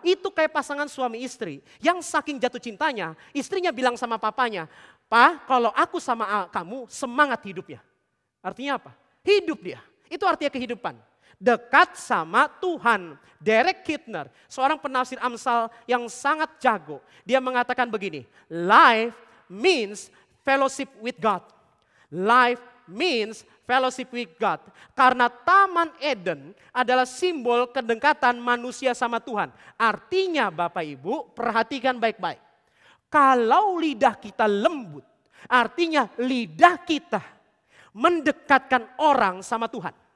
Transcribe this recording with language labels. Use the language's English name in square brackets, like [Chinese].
[Indonesian] Itu kayak pasangan suami istri yang saking jatuh cintanya, istrinya bilang sama papanya, "Pak, kalau aku sama kamu semangat hidupnya." Artinya apa? Hidup dia. Itu artinya kehidupan. Dekat sama Tuhan. Derek Kidner, seorang penafsir Amsal yang sangat jago. Dia mengatakan begini, [English] life means fellowship with God. Life means fellowship with God. [Indonesian] Karena Taman Eden adalah simbol kedekatan manusia sama Tuhan. Artinya Bapak Ibu, perhatikan baik-baik. Kalau lidah kita lembut, artinya lidah kita mendekatkan orang sama Tuhan.